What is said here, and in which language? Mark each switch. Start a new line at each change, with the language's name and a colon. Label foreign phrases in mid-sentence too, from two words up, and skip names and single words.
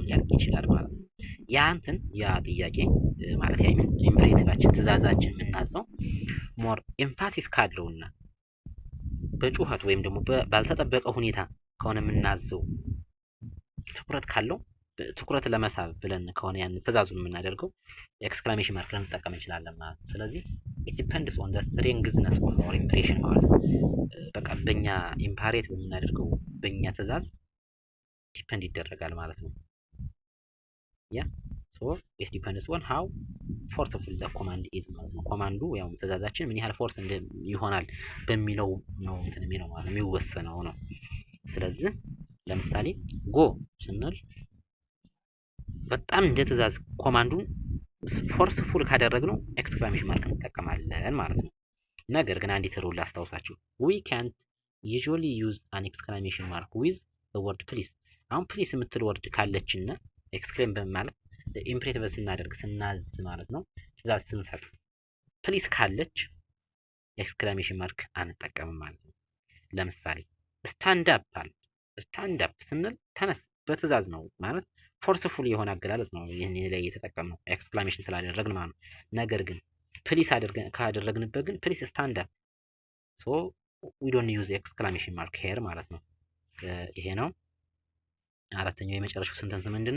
Amharic: ሊያልቅ ይችላል ማለት ነው። ያ ጥያቄ ማለት ኢምፔሬቲቫችን ትዕዛዛችን የምናዘው
English: more emphasis
Amharic: ካለውና በጩኸት ወይም ደግሞ ባልተጠበቀ ሁኔታ ከሆነ የምናዘው ትኩረት ካለው ትኩረት ለመሳብ ብለን ከሆነ ያን ትዕዛዙን የምናደርገው
English: exclamation mark
Amharic: ልንጠቀም እንችላለን ማለት ነው። ስለዚህ it
English: depends on the strengthness of our impression
Amharic: ማለት ነው። በቃ በእኛ ኢምፓሬት በምናደርገው በእኛ ትዕዛዝ ዲፔንድ ይደረጋል ማለት ነው። ያ
English: so it depends on how forceful the command is
Amharic: ማለት ነው። ኮማንዱ ያው ትዕዛዛችን ምን ያህል ፎርስ ይሆናል በሚለው ነው እንትን የሚለው ማለት ነው የሚወሰነው ነው። ስለዚህ ለምሳሌ ጎ ስንል በጣም እንደ ትዕዛዝ ኮማንዱን ፎርስፉል ካደረግነው
English: exclamation mark
Amharic: እንጠቀማለን ማለት ነው። ነገር ግን አንዲት ሩል ላስታውሳችሁ፣
English: we can't usually use an exclamation mark with the word please።
Amharic: አሁን ፕሊስ የምትል ወርድ ካለችና ኤክስክሌም በማለት ኢምፔሬቲቭ ስናደርግ ስናዝ ማለት ነው፣ ትዕዛዝ ስንሰጥ ፕሊስ ካለች
English: exclamation mark
Amharic: አንጠቀምም ማለት ነው። ለምሳሌ
English: stand up
Amharic: አለ።
English: stand up
Amharic: ስንል ተነስ በትዕዛዝ ነው ማለት ፎርስፉል የሆነ አገላለጽ ነው። ይሄን ላይ የተጠቀምነው ኤክስክላሜሽን ስላደረግን ማለት ነው። ነገር ግን ፕሊስ ካደረግንበት ግን
English: please stand up so we don't use exclamation mark here
Amharic: ማለት ነው። ይሄ ነው። አራተኛው የመጨረሻው ሴንተንስ ምንድነው?